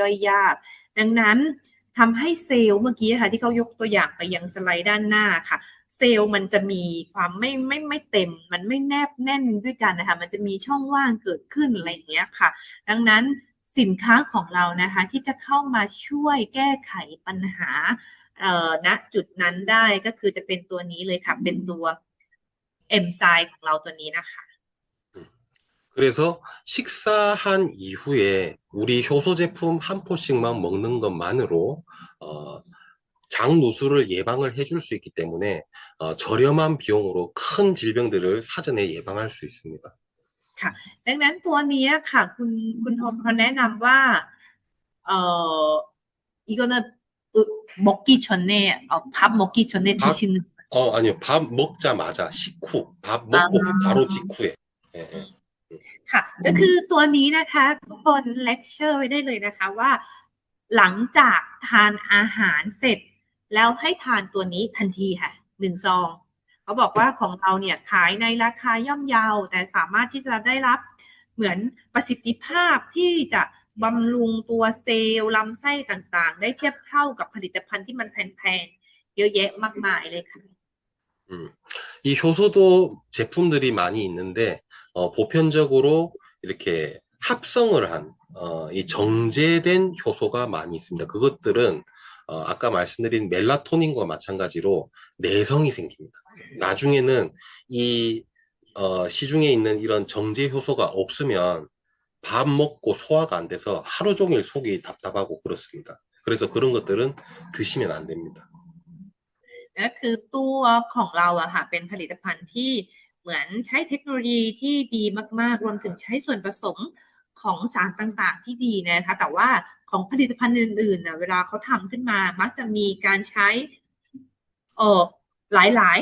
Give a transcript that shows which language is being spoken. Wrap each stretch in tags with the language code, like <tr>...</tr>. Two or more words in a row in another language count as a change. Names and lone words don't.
<th>อยยากดังนั้นทำให้เซลล์เมื่อกี้ค่ะที่เขายกตัวอย่างไปยังสไลด์ด้านหน้าค่ะเซลล์มันจะมีความไม่เต็มมันไม่แนบแน่นด้วยกันนะคะมันจะมีช่องว่างเกิดขึ้นอะไรอย่างเงี้ยค่ะดังนั้นสินค้าของเรานะคะที่จะเข้ามาช่วยแก้ไขปัญหาณจุดนั้นได้ก็คือจะเป็นตัวนี้เลยค่ะเป็นตัวเอนไซม์ของเราตัวนี้นะคะ</th> <ko>그래서 식사한 이후에 우리 효소 제품 한 포씩만 먹는 것만으로 장 누수를 예방을 해줄 수 있기 때문에 저렴한 비용으로 큰 질병들을 사전에 예방할 수 있습니다.</ko> <th>ค่ะดังนั้นตัวนี้ค่ะคุณทอมเขาแนะนำว่าเอ่อ</th> <ko>이거는 먹기 전에 밥 먹기 전에 드시는 아니요. 밥 먹자마자 식후, 밥 먹고 바로 직후에. 예, 예.</ko> <th>ค่ะก็คือตัวนี้นะคะทุกคนเลคเชอร์ไว้ได้เลยนะคะว่าหลังจากทานอาหารเสร็จแล้วให้ทานตัวนี้ทันทีค่ะ1 ซองเขาบอกว่าของเราเนี่ยขายในราคาย่อมเยาแต่สามารถที่จะได้รับเหมือนประสิทธิภาพที่จะบำรุงตัวเซลล์ลำไส้ต่างๆได้เทียบเท่ากับผลิตภัณฑ์ที่มันแพงๆเยอะแยะมากมายเลยค่ะ</th> <ko>이 효소도 제품들이 많이 있는데 보편적으로 이렇게 합성을 한 이 정제된 효소가 많이 있습니다. 그것들은 아까 말씀드린 멜라토닌과 마찬가지로 내성이 생깁니다. 나중에는 이 시중에 있는 이런 정제 효소가 없으면 밥 먹고 소화가 안 돼서 하루 종일 속이 답답하고 그렇습니다. 그래서 그런 것들은 드시면 안 됩니다.</ko> <th>ก็คือตัวของเราอะค่ะเป็นผลิตภัณฑ์ที่เหมือนใช้เทคโนโลยีที่ดีมากๆรวมถึงใช้ส่วนผสมของสารต่างๆที่ดีนะคะแต่ว่าของผลิตภัณฑ์อื่นๆนะเวลาเขาทำขึ้นมามักจะมีการใช้หลาย</th>